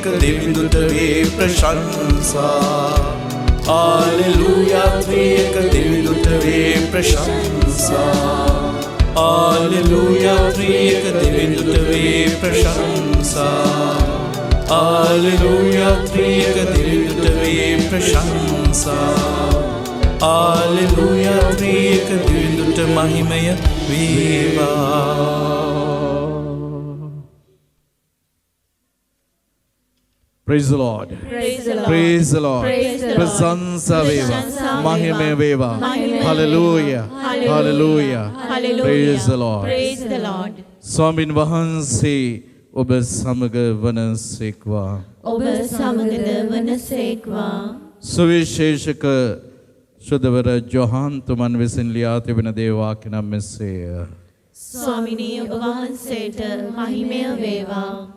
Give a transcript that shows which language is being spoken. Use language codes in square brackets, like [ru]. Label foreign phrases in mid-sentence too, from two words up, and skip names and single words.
[si] දෙවිඳුට වේ ප්‍රශංසා හාලෙලූයා ත්‍රිඑක දෙවිඳුට වේ ප්‍රශංසා හාලෙලූයා ත්‍රිඑක දෙවිඳුට වේ ප්‍රශංසා හාලෙලූයා ත්‍රිඑක දෙවිඳුට වේ ප්‍රශංසා හාලෙලූයා ත්‍රිඑක දෙවිඳුට මහිමය වේවා [en] praise the Lord Praise the Lord. praise the Lord Praise the Lord. [si] ප්‍රශංසා වේවා ප්‍රශංසා මහිමය වේවා මහිමය [en] hallelujah Hallelujah. hallelujah Hallelujah. praise the Lord Praise the Lord. [si] ස්වාමින් වහන්සේ ඔබ සමග වනසේක්වා ඔබ සමගද වනසේක්වා. සුවිශේෂක ශුද්ධවර ජොහාන් තුමන් විසින් ලියා තිබෙන දේ වාක්‍ය නම් මෙසේය. ස්වාමිනී ඔබ වහන්සේට මහිමය වේවා.